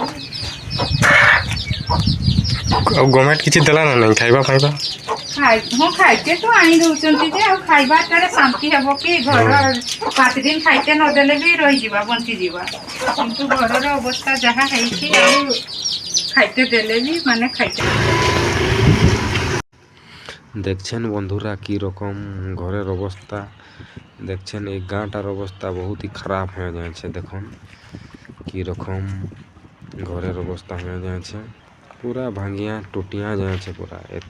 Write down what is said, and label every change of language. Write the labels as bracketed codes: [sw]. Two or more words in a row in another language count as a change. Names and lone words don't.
[or] ଆଉ ଗଭର୍ଣ୍ଣମେଣ୍ଟ କିଛି ଦେଲା ନା ନାହିଁ ଖାଇବା ଫାଇବା? ହଁ ଖାଇତେ ତ ଆଣି ଦଉଛନ୍ତି ଯେ ଆଉ ଖାଇବାଟାରେ ଶାନ୍ତି ହେବ କି ଘର 5 ଦିନ ଖାଇତେ ନଦେଲେ ବି ରହିଯିବା ବଞ୍ଚିଯିବା କିନ୍ତୁ ଘରର ଅବସ୍ଥା ଯାହା ହେଇଛି ଆଉ ଖାଇତେ ଦେଲେ ବି ମାନେ ଖାଇତେ [bn] দেখছেন বন্ধুরা কি রকম ঘরের অবস্থা, দেখছেন এই গাঁটার অবস্থা বহুতই খারাপ হয়ে যাচ্ছে। দেখুন কি রকম ঘরের অবস্থা হয়ে যাচ্ছে, পুরা ভাঙিয়া টুটিয়া যাচ্ছে পুরা।